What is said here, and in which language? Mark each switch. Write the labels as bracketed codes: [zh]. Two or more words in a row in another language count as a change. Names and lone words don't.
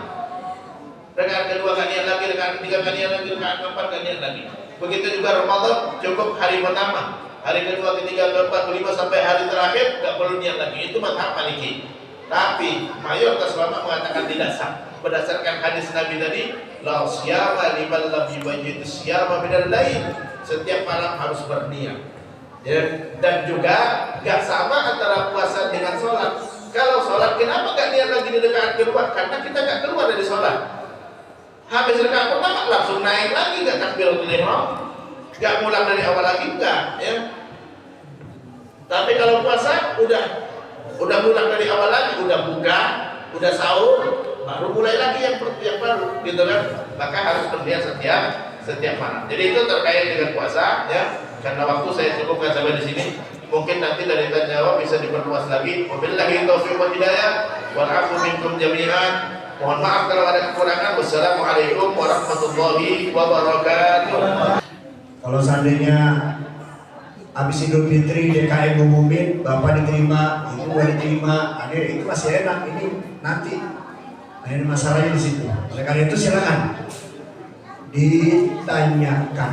[id] Rakaat kedua gak niat lagi, rakaat ketiga gak niat lagi, rakaat keempat gak niat lagi. Begitu juga Ramadan, cukup hari pertama, hari kedua, ketiga, keempat, kelima sampai hari terakhir gak perlu niat lagi. Itu mazhab Maliki. Tapi mayoritas ulama mengatakan tidak sah. Berdasarkan hadis Nabi tadi, [ar] لا صيام لمن لم يبيت الصيام من الليل. [id] Setiap malam harus berniat. Ya, dan juga gak sama antara puasa dengan sholat. Kalau sholat, kenapa gak niat lagi di rakaat kedua? Karena kita gak keluar dari sholat. Habis rakaat pertama langsung naik lagi, gak [ar] تكبيرة الإحرام, [id] gak ngulang dari awal lagi, enggak. Ya. Tapi kalau puasa udah ngulang dari awal lagi, udah buka, udah sahur, baru mulai lagi yang baru, gitu kan? Maka harus berniat setiap malam. Jadi itu terkait dengan puasa, ya. Karena waktu saya cukupkan sampai di sini. Mungkin nanti dari tanya jawab bisa diperluas lagi. [ar] وبالله التوفيق والهداية. والعفو منكم جميعا. [id] Mohon maaf kalau ada kekurangan. [ar] والسلام عليكم ورحمة الله وبركاته. [id] Kalau seandainya habis Idul Fitri DKM ngumumin Bapak diterima, Ibu gak diterima, Adik itu masih enak. Ini nanti ini masalahnya di situ. Oleh karena itu silakan ditanyakan.